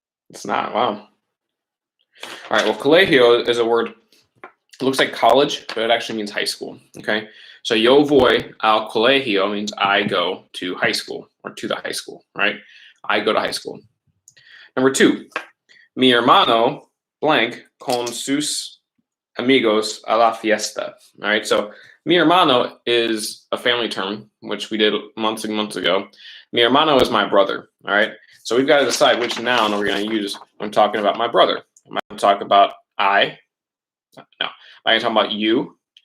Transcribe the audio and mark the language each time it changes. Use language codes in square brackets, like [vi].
[en] It's not. Wow. All right. Well, colegio is a word. It looks like college, but it actually means high school. Okay. So [es] yo voy al colegio [en] means I go to high school or to the high school, right? I go to high school. Number 2, [es] mi hermano blank con sus amigos a la fiesta. [en] All right. So [es] mi hermano [en] is a family term, which we did months and months ago. [es] Mi hermano [en] is my brother. All right. So we've got to decide which noun are we going to use when talking about my brother. Am I going to talk about I? No. Am I going to talk about you?